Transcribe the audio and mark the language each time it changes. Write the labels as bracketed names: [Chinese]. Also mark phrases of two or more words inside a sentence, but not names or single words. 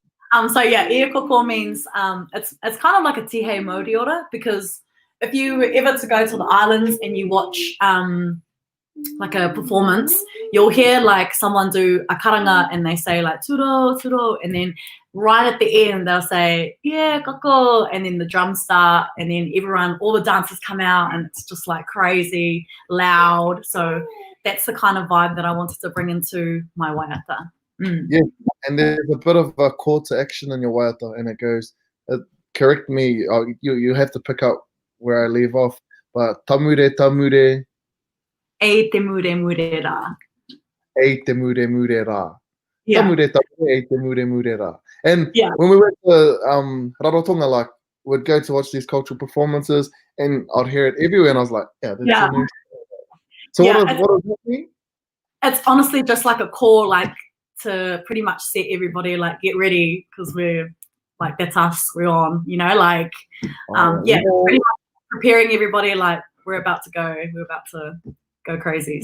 [English] So yeah, [Rarotongan] IE KOKO [English] means it's kind of like a [Māori] tihe modiora, [English] because if you were ever to go to the islands and you watch like a performance, you'll hear like someone do a karanga and they say like [Rarotongan] turo, turo, [English] and then right at the end they'll say [Rarotongan] IE KOKO, [English] and then the drums start, and then all the dancers come out, and it's just like crazy loud. So that's the kind of vibe that I wanted to bring into my waiata. Yeah, and there's a bit of a call to action in your waiata, and it goes, correct me, you have to pick up where I leave off, but [Rarotongan] tamure, tamure. E te mure mure rā. E te mure mure rā. [English] Yeah. [Rarotongan] Tamure, tamure, e te mure mure rā. [English] And yeah, when we went to Rarotonga, like, we'd go to watch these cultural performances, and I'd hear it everywhere, and I was like, yeah, that's a new. So what does that mean? It's honestly just like a call, like, to pretty much set everybody, like, get ready, because we're like, that's us, we're on, like, pretty much preparing everybody, like, we're about to go crazy.